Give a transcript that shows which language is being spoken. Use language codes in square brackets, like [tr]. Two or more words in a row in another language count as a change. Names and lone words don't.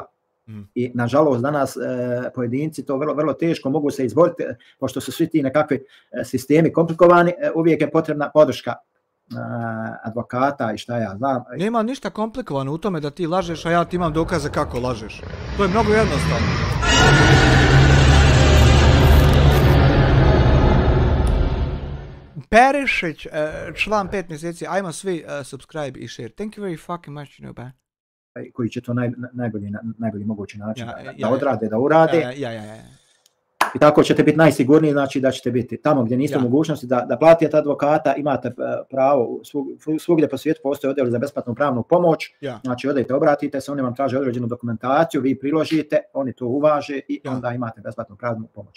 [bs] I nažalost danas pojedinci to vrlo teško mogu se izboriti, pošto su svi ti nekakvi sistemi komplikovani, uvijek je potrebna podrška advokata i šta ja znam. Nema ništa komplikovano u tome da ti lažeš, a ja ti imam dokaze kako lažeš. To je mnogo jednostavno. Perišić, član 5 mjeseci, ajmo svi subscribe i share. [en] Thank you very fucking much, you know, ba. [bs] Koji će to najbolji mogući način da odrade, da urade. I tako ćete biti najsigurniji, znači da ćete biti tamo gdje niste u mogućnosti da platite advokata, imate pravo, svugdje po svijetu postoje odjeli za besplatnu pravnu pomoć, znači odete, obratite se, oni vam traže određenu dokumentaciju, vi priložite, oni to uvaže i onda imate besplatnu pravnu pomoć.